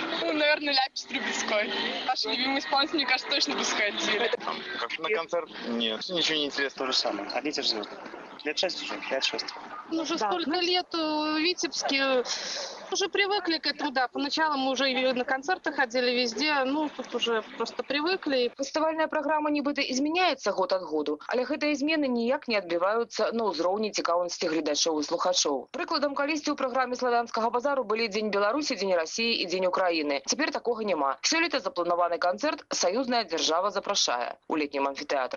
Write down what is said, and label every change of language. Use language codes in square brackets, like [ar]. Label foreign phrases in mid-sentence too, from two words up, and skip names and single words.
[ru] Ну, наверное, Ляпис Трубецкой. Наши любимые исполнители, мне кажется, точно бы сходили. Как на концерт? Нет, ничего не интересно. То же самое. Ходите же звезды. Лет 6 уже, 5-6. Ну, уже столько лет в Витебске. Уже привыкли к этому, да. Поначалу мы уже и на концерты ходили везде. Ну, тут уже просто привыкли. [be] Фестывальная праграма нібыта змяняецца год ад году, але гэтыя змены ніяк не адбіваюцца на ўзроўні цікаўнасці гледачоў і слухачоў. Прыкладам, калісьці ў праграме славянскага базару былі Дзень Беларусі, Дзень Расіі і Дзень Украіны. Цяпер такога няма. Сёлета запланаваны канцэрт «Саюзная дзяржава запрашае» у летнім амфітэатры.